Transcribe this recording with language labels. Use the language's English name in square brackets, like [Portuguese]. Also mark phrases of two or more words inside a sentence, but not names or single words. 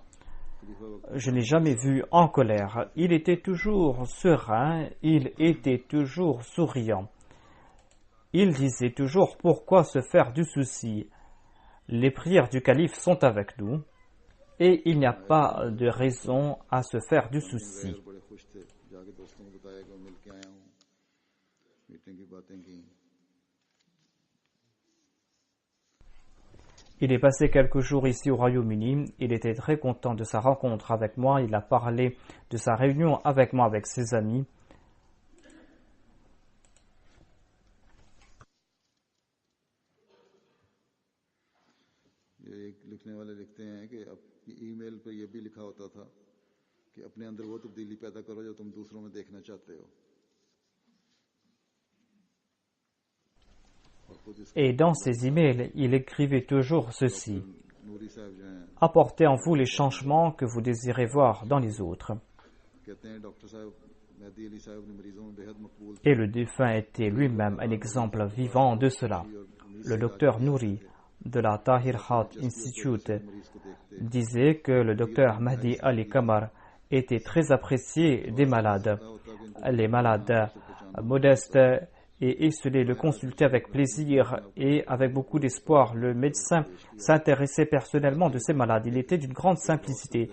[French] Je n'ai jamais vu en colère. Il était toujours serein, il était toujours souriant. Il disait toujours pourquoi se faire du souci. les prières du calife sont avec nous et il n'y a pas de raison à se faire du souci. [Hindi] बड़े खुश थे जाके दोस्तों को बताया कि मैं मिल के आया हूँ मीटिंग की बातें की [French] Il est passé quelques jours ici au Royaume-Uni. Il était très content de sa rencontre avec moi. Il a parlé de sa réunion avec moi, avec ses amis. [Hindi] ये एक लिखने वाले लिखते हैं कि अब ईमेल पे ये भी लिखा होता था कि अपने अंदर वो तब्दीली पैदा करो जो तुम दूसरों में देखना चाहते हो [French] Et dans ses emails, il écrivait toujours ceci. [Hindi] नूरी साहब जो हैं [French] Apportez en vous les changements que vous désirez voir dans les autres. [Hindi] कहते हैं डॉक्टर साहब मेहदी अली साहब ने मरीजों में बेहद मकबूल [French] Et le défunt était lui-même un exemple vivant de cela. Le docteur Nouri de la Tahir Hat Institute [Hindi] मरीज को देखते [French] disait que le docteur Mahdi Ali Kamar était très apprécié des malades. Les malades modestes et isolés le consultaient avec plaisir et avec beaucoup d'espoir. Le médecin s'intéressait personnellement de ces malades. Il était d'une grande simplicité.